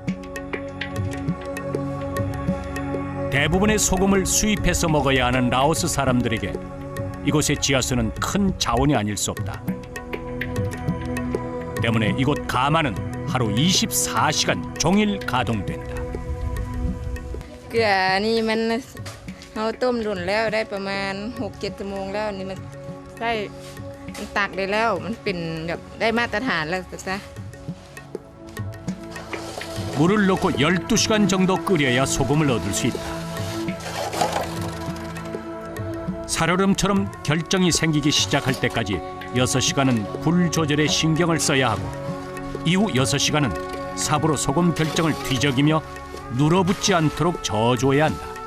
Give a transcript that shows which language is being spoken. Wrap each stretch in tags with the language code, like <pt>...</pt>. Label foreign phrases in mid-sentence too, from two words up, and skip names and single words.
<ko>대부분의 소금을 수입해서 먹어야 하는 라오스 사람들에게 이곳의 지하수는 큰 자원이 아닐 수 없다. 때문에 이곳 가마는 하루 24시간 종일 가동된다.</ko> <th>เกลือนี่มันเขาต้มรุ่นแล้วได้ประมาณ 6-7 ชั่วโมงแล้วนี่มันได้มันตักได้แล้วมันเป็นแบบได้มาตรฐานแล้วซะ</th> <ko>물을 넣고 12시간 정도 끓여야 소금을 얻을 수 있다. 살얼음처럼 결정이 생기기 시작할 때까지 6시간은 불 조절에 신경을 써야 하고 이후 6시간은 삽으로 소금 결정을 뒤적이며 눌어붙지 않도록 저어줘야 한다.</ko>